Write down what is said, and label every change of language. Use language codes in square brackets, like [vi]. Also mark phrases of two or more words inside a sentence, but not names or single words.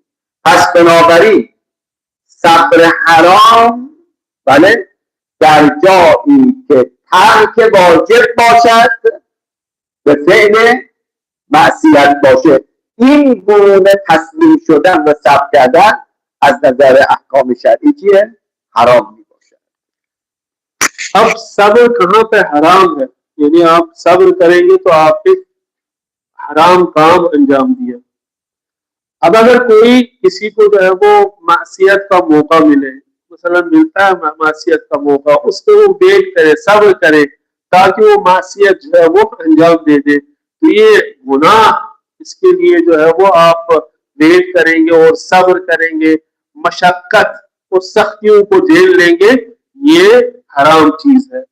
[fa] پس بنابراین صبر حرام، بله، در جایی که ترک واجب باشد به فعل معصیت باشه، این گونه تسلیم شدن و صبر کردن از نظر احکام شرعی چیه؟ حرام می باشد. [ur] اب صبر کہاں پہ حرام ہے، یعنی آپ صبر کریں گے تو آپ نے حرام کام انجام دیا. اب اگر کوئی کسی کو جو ہے وہ معصیت کا موقع ملے، مثلاً ملتا ہے معصیت کا موقع، اس پر وہ ویٹ کرے، صبر کرے تاکہ وہ معصیت جو ہے وہ انجام دے دے، تو یہ گناہ، اس کے لیے جو ہے وہ آپ ویٹ کریں گے اور صبر کریں گے، مشقت اور سختیوں کو جھیل لیں گے، یہ حرام چیز ہے.